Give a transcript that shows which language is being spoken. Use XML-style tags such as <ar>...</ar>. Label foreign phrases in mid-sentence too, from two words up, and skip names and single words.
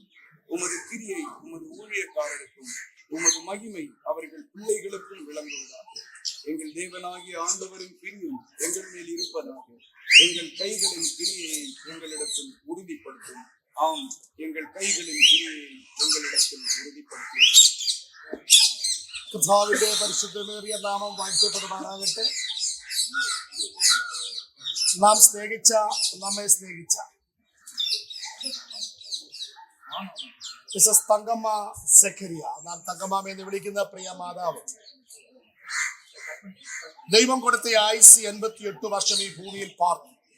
<ta>உமது கிரியை உமது ஊழியக்காரருக்கும் உமது மகிமை அவர்கள் பிள்ளைகளுக்கும் விளங்குவதாக. எங்கள் தேவனாகிய ஆண்டவரின் பிரியும் எங்கள் மேல் இருப்பதாக. எங்கள் கைகளின் கிரியை எங்களிடத்தில் உறுதிப்படுத்தும். ஆம், எங்கள் கைகளின் கிரியை எங்களிடத்தில் உறுதிப்படுத்தும்.</ta> <ml>കർത്താവിന്റെ പരിശുദ്ധമേറിയ നാമം വാഴ്ത്തപ്പെടുമാറാകട്ടെ. നാം സ്നേഹിച്ച, നമ്മെ സ്നേഹിച്ച മിസസ് തങ്കമ്മ സഖരിയ, നാം തങ്കമ്മ എന്ന് വിളിക്കുന്ന പ്രിയ മാതാവ്, ദൈവം കൊടുത്ത ആയുസ് 88 വർഷം ഈ ഭൂമിയിൽ പാർന്നു.</ml>